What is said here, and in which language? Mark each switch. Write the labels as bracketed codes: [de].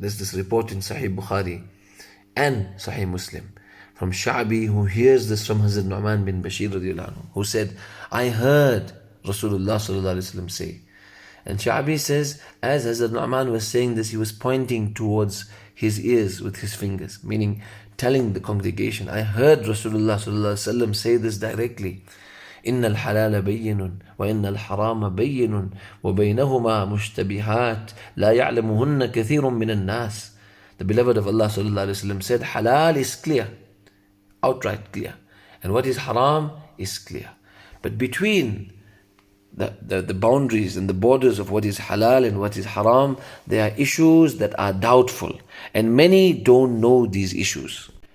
[en] There's this report in Sahih Bukhari and Sahih Muslim from Sha'bi, who hears this from Hazrat Nu'man bin Basheer radiallahu anhu, who said, I heard Rasulullah say. And Sha'bi says, as Hazrat Nu'man was saying this, he was pointing towards his ears with his fingers, meaning telling the congregation, I heard Rasulullah say this directly. [ar] إن الحلال بين وإن الحرام بين وبينهما مشتبهات لا يعلمهن كثير من الناس. [en] The beloved of Allah said, halal is clear, outright clear, and what is haram is clear. But between the boundaries and the borders of what is halal and what is haram, there are issues that are doubtful, and many don't know these issues.